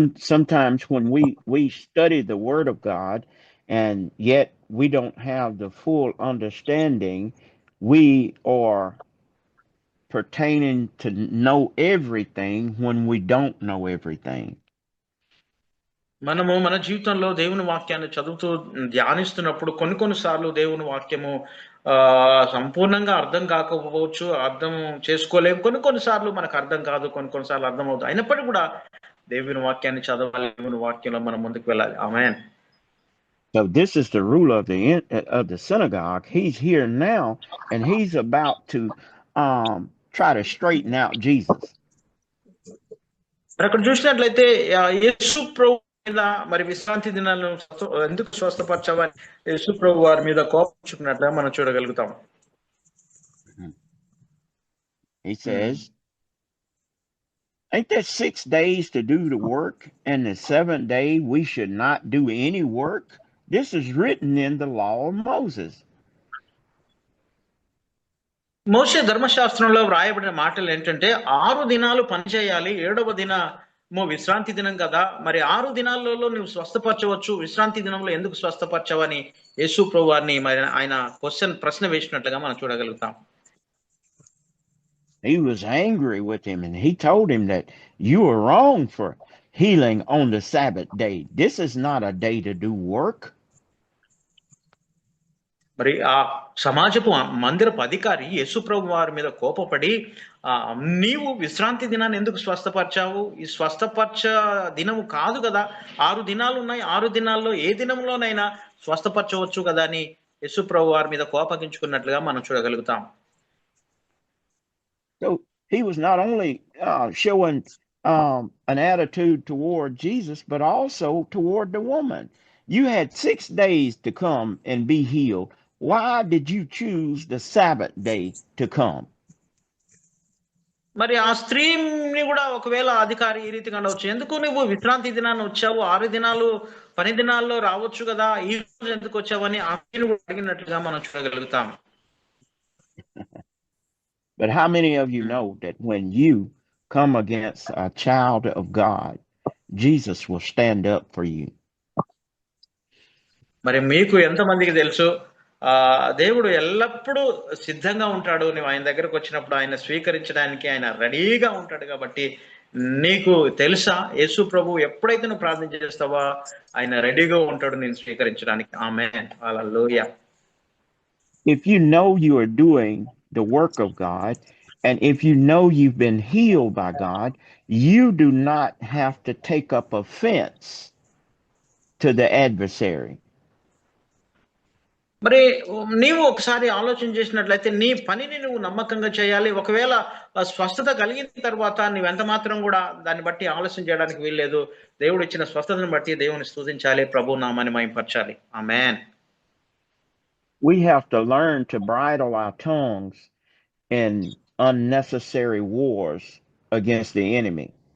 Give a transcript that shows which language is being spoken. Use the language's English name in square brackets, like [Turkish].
[English] Sometimes when we study the word of God and yet we don't have the full understanding, we are pertaining to know everything when we don't know everything. [Telugu] మనము మన జీవితంలో దేవుని వాక్యాన్ని చదువుతూ ధ్యానిస్తున్నప్పుడు కొన్నిసార్లు దేవుని వాక్యము సంపూర్ణంగా అర్థం కాకపోవచ్చు, అర్థం చేసుకోలేము. కొన్నిసార్లు మనకు అర్థం కాదు, కొన్నిసార్లు అర్థం అవుతుంది. అయినప్పటికీ కూడా దేవుని వాక్యాన్ని చదవాలి, దేవుని వాక్యంలో మనం ముందుకు వెళ్ళాలి. ఆమేన్. [English] So this is the ruler of the synagogue. He's here now, and he's about to try to straighten out Jesus. [Telugu] అక్కడ చూసినట్లయితే యేసు ప్రభు మీద మరి విశ్రాంతి దినాలను ఎందుకు స్వస్థపరచవని యేసు ప్రభు వారి మీద కోపించుకున్నట్లుగా మనం చూడగలుగుతాం. [English] He says, ain't that 6 days to do the work, and the 7th day we should not do any work? This is written in the law of Moses. [Telugu] మోషే ధర్మశాస్త్రంలో వ్రాయబడిన మాటలు ఏంటంటే 6 దినాలు పనిచేయాలి, 7వ దినము విశ్రాంతి దినం కదా, మరి 6 దినాలలో నువ్వు స్వస్థపరచవచ్చు, విశ్రాంతి దినంలో ఎందుకు స్వస్థపరచవని యేసు ప్రభు వారిని మరి ఆయన ప్రశ్న వేసినట్లుగా మనం చూడగలుగుతాం. [English] He was angry with him, and he told him that you are wrong for healing on the Sabbath day. This is not a day to do work. [Telugu] మరి ఆ సమాజపు మందిరపు అధికారి యేసు ప్రభు వారి మీద కోపపడి నీవు విశ్రాంతి దినాన్ని ఎందుకు స్వస్థపరచావు, ఈ స్వస్థపరచ దినము కాదు కదా, 6 దినాలు ఉన్నాయి, 6 దినాల్లో ఏ దినంలోనైనా స్వస్థపరచవచ్చు కదా అని యేసు ప్రభు వారి మీద కోపగించుకున్నట్లుగా మనం చూడగలుగుతాం. [English] So he was not only showing an attitude toward Jesus, but also toward the woman. You had 6 days to come and be healed. Why did you choose the Sabbath day to come? [Telugu] మరి ఆ స్త్రీని కూడా ఒకవేళ అధికారి ఈ రీతిగా ఉండవచ్చు, ఎందుకు నువ్వు విశ్రాంతి దినాన్ని వచ్చావు, 6 దినాలు పని దినాల్లో రావచ్చు కదా, ఈ రోజు ఎందుకు వచ్చావని ఆ స్త్రీని కూడా అడిగినట్లుగా మనం చూడగలుగుతాం. [English] But how many of you know that when you come against a child of God, Jesus will stand up for you? [Telugu] మరి మీకు ఎంతమందికి తెలుసు దేవుడు ఎల్లప్పుడూ సిద్ధంగా ఉంటాడు, నువ్వు ఆయన దగ్గరకు వచ్చినప్పుడు ఆయన స్వీకరించడానికి ఆయన రెడీగా ఉంటాడు. కాబట్టి నీకు తెలుసా, యేసు ప్రభు ఎప్పుడైతే నువ్వు ప్రార్థన చేస్తావో ఆయన రెడీగా ఉంటాడు నేను స్వీకరించడానికి. ఆమేన్, హల్లెలూయా. [English] If you know you are doing the work of God, and if you know you've been healed by God, you do not have to take up offense to the adversary. [Telugu] మరి నీవు ఒకసారి ఆలోచన చేసినట్లయితే నీ పనిని నువ్వు నమ్మకంగా చేయాలి. ఒకవేళ స్వస్థత కలిగిన తర్వాత నువ్వెంత మాత్రం కూడా దాన్ని బట్టి ఆలోచన చేయడానికి వీల్లేదు. దేవుడు ఇచ్చిన స్వస్థతను బట్టి దేవుని స్తుతించాలి, ప్రభు నామాన్ని మహిమపరచాలి. ఆమేన్. [English] We have to learn to bridle our tongues in unnecessary wars against the enemy.